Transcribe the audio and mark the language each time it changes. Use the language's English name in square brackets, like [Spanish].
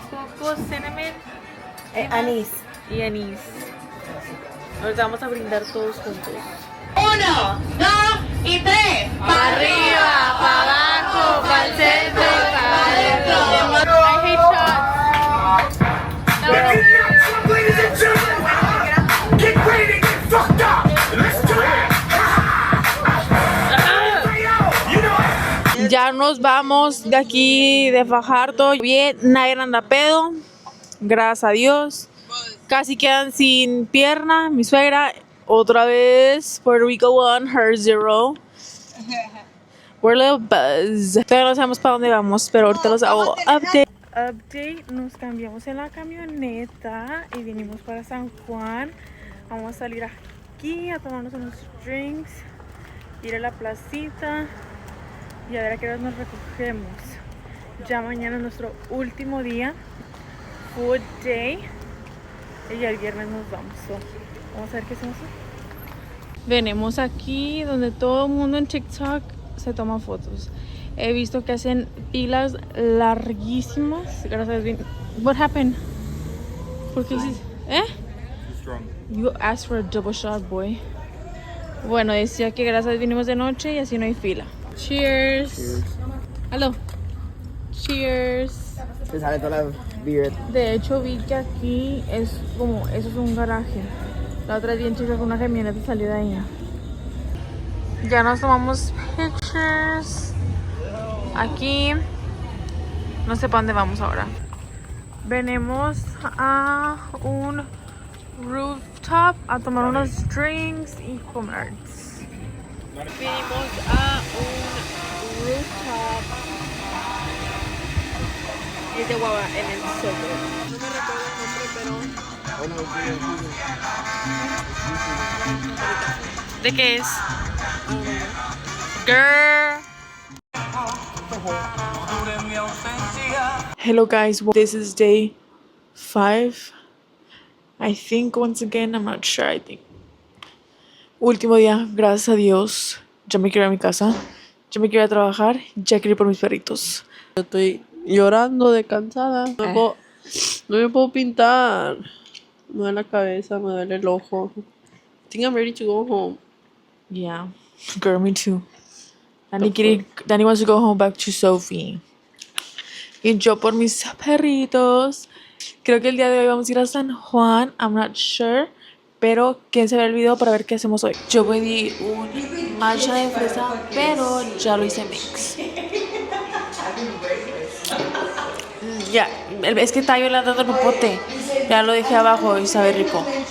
[English] Coco, cinnamon [Spanish] Anís. y anís. Ahorita vamos a brindar todos juntos. 1, 2 y 3. Para arriba, para abajo, para el centro, para adentro. [English] I hate shots. Ladies and gentlemen, get ready to get fucked up. Let's do it. You know it. [Spanish] Ya nos vamos de aquí de Fajardo. Bien, nadie anda pedo. Gracias a Dios. Casi quedan sin pierna. Mi suegra, otra vez. [English] Puerto Rico 1, her 0. We're a little buzzed. [Spanish] Todavía no sabemos para dónde vamos, pero ahorita los hago update. Nos cambiamos en la camioneta y vinimos para San Juan. Vamos a salir aquí a tomarnos unos drinks, ir a la placita y a ver a qué hora nos recogemos. Ya mañana es nuestro último día, food day, y ya el viernes nos vamos. Vamos a ver qué hacemos hoy. Venimos aquí donde todo el mundo en TikTok se toma fotos. He visto que hacen pilas larguísimas. Gracias a Dios. [English] What happened? [Spanish] ¿Por qué hiciste? [English] You asked for a double shot, boy. [Spanish] Bueno, decía que gracias a Dios vinimos de noche y así no hay fila. [English] Cheers. Hello. Cheers. [Spanish] Se sale toda la beer. De hecho vi que aquí es como, eso es un garaje. La otra vez bien chica con una camioneta salió de ahí. Ya nos tomamos pictures. Aquí no sé para dónde vamos ahora. Venimos a un rooftop a tomar unos drinks y comer. Vinimos a un rooftop. Es de guava en el centro. No me recuerdo el nombre, pero. ¿De qué es? Girl. [English] Hello guys, this is day 5. I think once again, I'm not sure, I think. [Spanish] Último día, gracias a Dios. Ya me quiero ir a mi casa. Ya me quiero ir a trabajar. Ya quiero ir por mis perritos. Yo estoy llorando de cansada. No me puedo pintar. Me duele la cabeza, me duele el ojo. [English] I think I'm ready to go home. Yeah, girl, me too. Dani wants to go home back to Sophie. [Spanish] Y yo por mis perritos. Creo que el día de hoy vamos a ir a San Juan. [English] I'm not sure. [Spanish] Pero ¿quién se ve el video para ver qué hacemos hoy? Yo pedí un matcha de fresa, pero ya lo hice mix. Ya, es que está violando el popote. Ya lo dejé abajo y sabe rico.